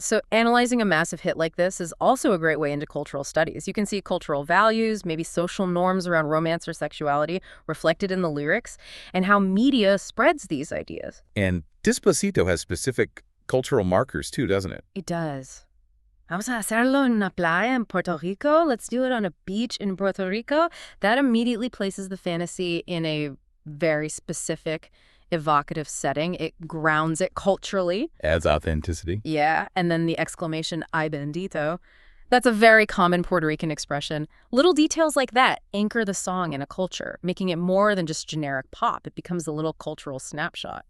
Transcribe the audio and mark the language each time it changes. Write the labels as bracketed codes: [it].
[en] So analyzing a massive hit like this is also a great way into cultural studies. You can see cultural values, maybe social norms around romance or sexuality reflected in the lyrics, and how media spreads these ideas. And Despacito has specific cultural markers too, doesn't it? It does. [es] Vamos a hacerlo en una playa in Puerto Rico. [en] Let's do it on a beach in Puerto Rico. That immediately places the fantasy in a very specific, evocative setting. It grounds it culturally. Adds authenticity. Yeah, and then the exclamation, [es] ay bendito. [en] That's a very common Puerto Rican expression. Little details like that anchor the song in a culture, making it more than just generic pop. It becomes a little cultural snapshot.